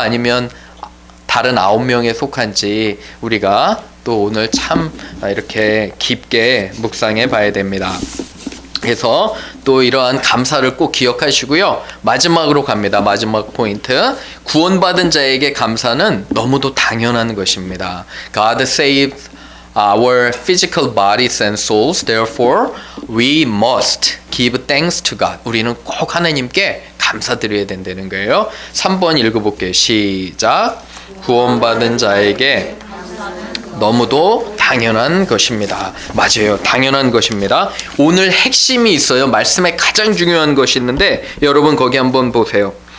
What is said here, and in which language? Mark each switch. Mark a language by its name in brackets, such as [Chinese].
[Korean] 아니면 다른 9명에 속한지 우리가 또 오늘 참 이렇게 깊게 묵상해 봐야 됩니다. 그래서 또 이러한 감사를 꼭 기억하시고요. 마지막으로 갑니다. 마지막 포인트. 구원받은 자에게 감사는 너무도 당연한 것입니다. [English] God saved our physical bodies and souls. Therefore, we must give thanks to God. [Korean] 우리는 꼭 하나님께 감사드려야 된다는 거예요. 3번 읽어볼게요. 시작. 구원받은 자에게 너무도 당연한 것입니다. 맞아요. 당연한 것입니다. 오늘 핵심이 있어요. 말씀에 가장 중요한 것이 있는데 여러분 거기 한번 보세요.